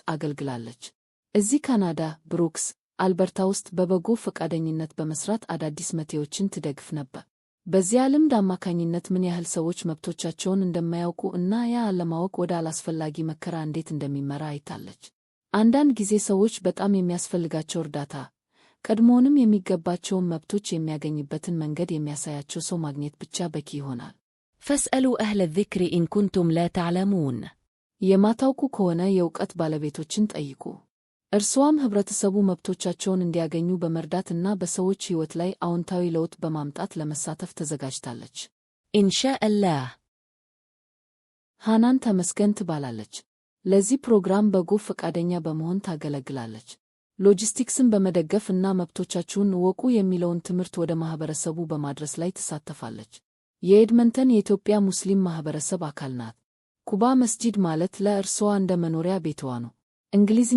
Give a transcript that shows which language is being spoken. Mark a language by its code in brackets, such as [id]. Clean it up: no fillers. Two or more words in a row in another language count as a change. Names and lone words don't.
[am] አገልግላለች። እዚህ ካናዳ ብሩክስ አልበርታ ውስጥ በበጎ ፈቃደኝነት በመስራት አዳዲስ መቴዎችን ትደግፍ ነበር። በዚያ ልምድ አማካኝነት ምን ያህል ሰዎች መብቶቻቸውን እንደማያውቁ እና ያ አለማወቅ ወደ አላስፈላጊ መከራ እንዴት እንደሚመራ አይታለች። አንዳንድ ጊዜ ሰዎች በጣም የሚያስፈልጋቸው እርዳታ ቀድሞውንም የሚገባቸውን መብቶች የሚያገኝበትን መንገድ የሚያሳያቸው ሰው ማግኘት ብቻ በቂ ይሆናል። [ar] فاسألوا أهل الذكر إن كنتم لا تعلمون [am] የማታውቁ ከሆነ የእውቀት ባለቤቶችን ጠይቁ። እርሷም ህብረተሰቡ መብቶቻቸውን እንዲያገኙ በመርዳት እና በሰዎች ሕይወት ላይ አዎንታዊ ለውጥ በማምጣት ለመሳተፍ ተዘጋጅታለች። [ar] إن شاء الله። [am] ሃናን ተመስገን ትባላለች። ለዚህ ፕሮግራም በጎ ፈቃደኛ በመሆን ታገለግላለች። ሎጂስቲክስን በመደገፍ እና መብቶቻችሁን እወቁ የሚለውን ትምህርት ወደ ማህበረሰቡ በማድረስ ላይ ትሳተፋለች። የኤድመንተን የኢትዮጵያ ሙስሊም ማህበረሰብ አካል ናት። ኩባ መስጂድ ማለት ለእርሷ እንደ መኖሪያ ቤትዋ ነው። እንግሊዝኛ፣